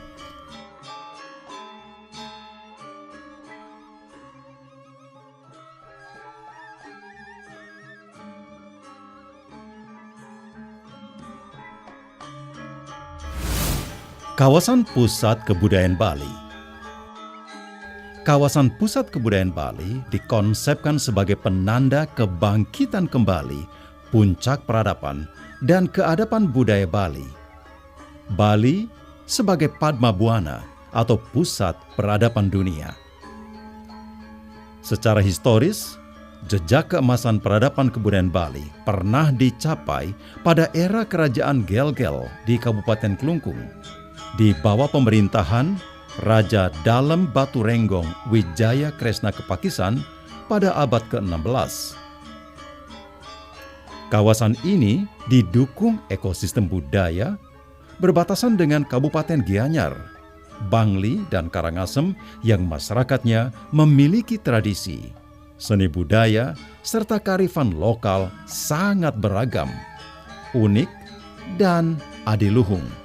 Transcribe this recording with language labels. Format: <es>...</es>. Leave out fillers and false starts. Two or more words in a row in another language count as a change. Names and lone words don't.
<id>Kawasan Pusat Kebudayaan Bali. Kawasan Pusat Kebudayaan Bali dikonsepkan sebagai penanda kebangkitan kembali puncak peradaban dan keadapan budaya Bali. Bali sebagai Padma Buana atau pusat peradaban dunia. Secara historis, jejak keemasan peradaban kebudayaan Bali pernah dicapai pada era Kerajaan Gel-Gel di Kabupaten Klungkung, di bawah pemerintahan Raja Dalem Batu Renggong Wijaya Kresna Kepakisan pada abad ke-16. Kawasan ini didukung ekosistem budaya berbatasan dengan Kabupaten Gianyar, Bangli, dan Karangasem yang masyarakatnya memiliki tradisi, seni budaya, serta kearifan lokal sangat beragam, unik, dan adiluhung.</id>